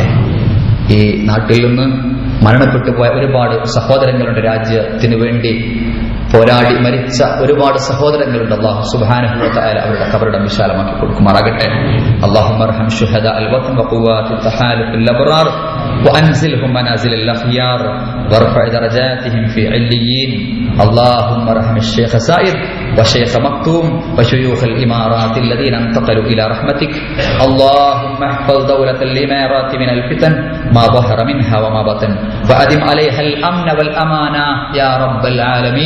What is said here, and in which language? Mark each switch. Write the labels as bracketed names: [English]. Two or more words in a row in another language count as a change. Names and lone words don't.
[Malayalam] ഈ നാട്ടിൽ നിന്ന് മരണപ്പെട്ടു പോയ ഒരുപാട് സഹോദരങ്ങളുടെ രാജ്യത്തിന് വേണ്ടി പോരാടി മരിച്ച ഒരുപാട് സഹോദരങ്ങളുണ്ട്. [Arabic] الله سبحانه وتعالى [Malayalam] അവരുടെ ഖബറും വിശാലമാക്കി കൊടുക്കുമാറാകട്ടെ. [Arabic] اللهم ارحم شهداء الوطن وقوات التحالف الأبرار وأنزلهم منازل الأخيار وارفع درجاتهم في عليين. اللهم ارحم الشيخ سائر وشيخ مكتوم وشيوخ الإمارات الذين انتقلوا إلى رحمتك. اللهم احفظ دولة الإمارات من الفتن ما ظهر منها وما بطن وأدم عليها الأمن والأمانة يا رب العالمين.